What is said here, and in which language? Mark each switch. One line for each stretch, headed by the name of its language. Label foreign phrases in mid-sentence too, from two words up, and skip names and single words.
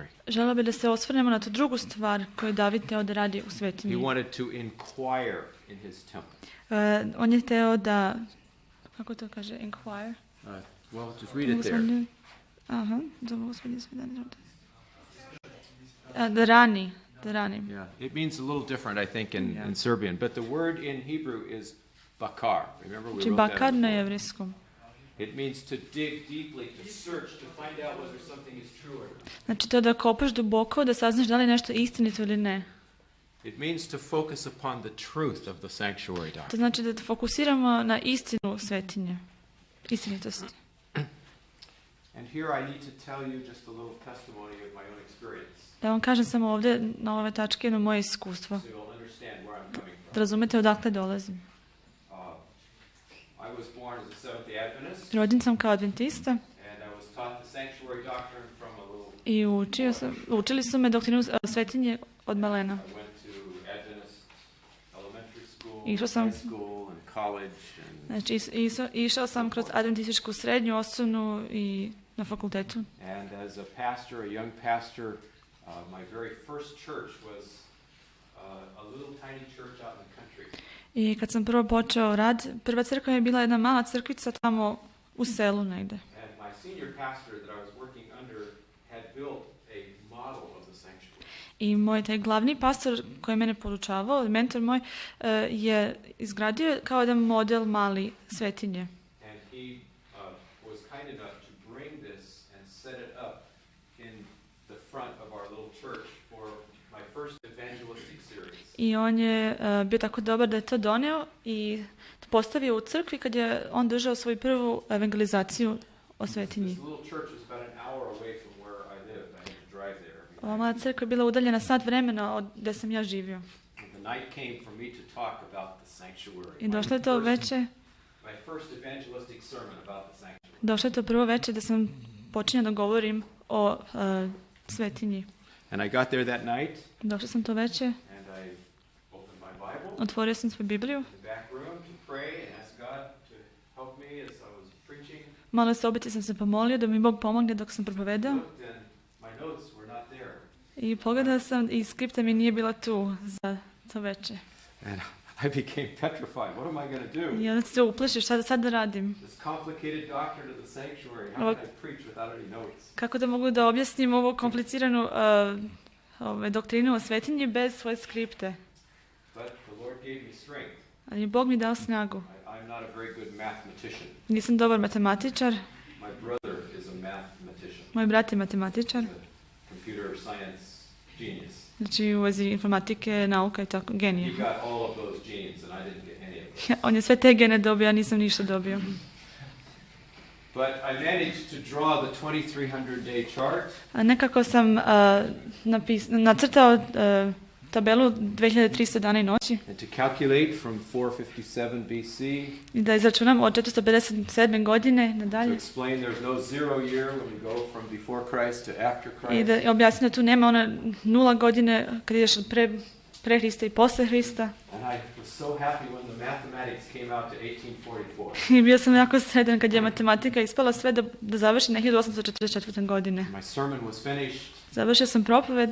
Serbian: Želeo bih da se osvrnemo na tu drugu stvar koju David teo da radi u
English: He
Serbian: svetinji.
English: wanted to inquire in his temple.
Serbian: On je teo da, kako to kaže,
English: inquire? Well, just read it there.
Serbian: Aha, da Gospodin svedani. Da rani.
English: Yeah, it means a little different, I think, in Serbian. But the word in Hebrew is bakar. Remember, we
Serbian: Znači,
English: wrote bakar that
Serbian: na
English: before.
Serbian: jevrijskom.
English: It means to dig deeply, to search, to find out whether something is true or not.
Serbian: Znači, to da kopaš duboko, da saznaš da li je nešto istinito ili ne.
English: It means to focus upon the truth of the sanctuary
Serbian: To
English: doctrine.
Serbian: znači da fokusiramo na istinu svetinje. Istinitost.
English: And here I need to tell you just a little testimony of my own experience,
Serbian: Da vam kažem samo ovdje na ove tačke jedno moje iskustvo.
English: so you'll understand where I'm coming
Serbian: Da
English: from.
Serbian: razumete odakle dolazim.
English: I was born as a Seventh-day Adventist,
Serbian: Rođen sam kao adventista
English: and I was taught the sanctuary doctrine from a little.
Serbian: i učili su me doktrinu svetinje od malena.
English: I went to Adventist elementary school,
Serbian: Išao sam-
English: high school, and college, and
Serbian: Znači, išao sam kroz adventističku srednju, osnovnu i na fakultetu.
English: as a pastor, a young pastor, my very first church was a little tiny church out in the country.
Serbian: I kad sam prvo počeo rad, prva crkva je bila jedna mala crkvica tamo u selu negde.
English: And my senior pastor that I was working under had built a model of the sanctuary.
Serbian: I moj taj glavni pastor koji je mene podučavao, mentor moj, je izgradio kao jedan model mali svetinje.
English: And he was kind enough to bring this and set it up in the front of our little church for my first evangelistic series.
Serbian: I on je bio tako dobar da je to doneo i postavio u crkvi kad je on držao svoju prvu evangelizaciju o svetinji.
English: This little church was about an hour away from where I lived. I had to drive there every
Serbian: Ova
English: night.
Serbian: mala crkva je bila udaljena sat vremena od gdje sam ja živio.
English: And the night came for me to talk about the sanctuary.
Serbian: I došlo je to veče,
English: My first evangelistic sermon about the sanctuary.
Serbian: došlo je to prvo veče da sam počinjao da govorim o svetinji.
English: And I got there that night,
Serbian: Došao sam to veče,
English: and I opened my Bible
Serbian: otvorio sam svoju Bibliju,
English: in the back room to pray and ask God to help me as I was preaching.
Serbian: malo sobici sam se pomolio da mi Bog pomogne dok sam propovedao.
English: Looked and my notes were not there.
Serbian: I pogledao sam i skripta mi nije bila tu za to veče.
English: And I became petrified. What am I going to do?
Serbian: I onda se uplašiš, šta da sad da radim?
English: This complicated doctrine of the sanctuary. How can I preach without any notes?
Serbian: Kako da mogu da objasnim ovu kompliciranu doktrinu o svetinji bez svoje skripte?
English: But the Lord gave me strength.
Serbian: Ali Bog mi dao snagu.
English: I'm not a very good mathematician.
Serbian: Nisam dobar matematičar,
English: My brother is a mathematician,
Serbian: moj brat je matematičar,
English: a computer science genius.
Serbian: znači u vezi informatike, nauka i tako,
English: He
Serbian: genije.
English: got all of those genes, and I didn't get any of them.
Serbian: On je sve te gene dobio, ja nisam ništa dobio.
English: But I managed to draw the 2300-day chart,
Serbian: A nekako sam nacrtao tabelu 2300 dana i noći
English: and to calculate from 457 BC,
Serbian: i da izračunam od 457. godine
English: to
Serbian: nadalje
English: explain there's no zero year when you go from before Christ to after
Serbian: i
English: Christ.
Serbian: da objasnim da tu nema ona 0 godine kad ideš od pre Hrista i posle Hrista. And I was so happy when the mathematics came out to 1844. I bio sam jako sretan kad je matematika ispala sve da završi na 1844. godine.
English: My sermon was finished,
Serbian: Završio sam propoved